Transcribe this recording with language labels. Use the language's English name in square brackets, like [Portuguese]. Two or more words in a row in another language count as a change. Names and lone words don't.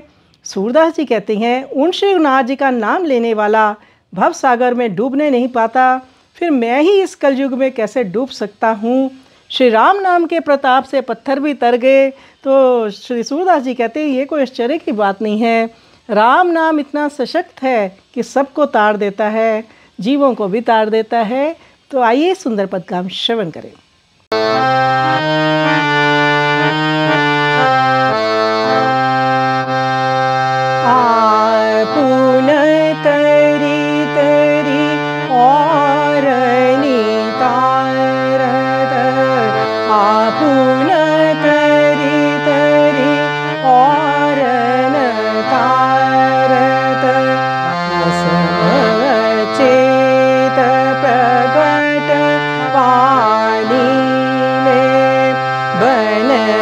[Hindi] सूरदास जी कहते हैं, उन श्रीनाथ जी का नाम लेने वाला भव सागर में डूबने नहीं पाता, फिर मैं ही इस कलयुग में कैसे डूब सकता हूँ। श्री राम नाम के प्रताप से पत्थर भी तर गए। तो श्री सूरदास जी कहते हैं, ये कोई आश्चर्य की बात नहीं है। राम नाम इतना सशक्त है कि सबको तार देता है, जीवों को भी तार देता है। तो आइए सुंदर पद का हम श्रवण करें। [Braj] आपुन तरी तरी और नी तारत, आपुन तरी तरी और न तारत, चेत प्रगट पानी में बन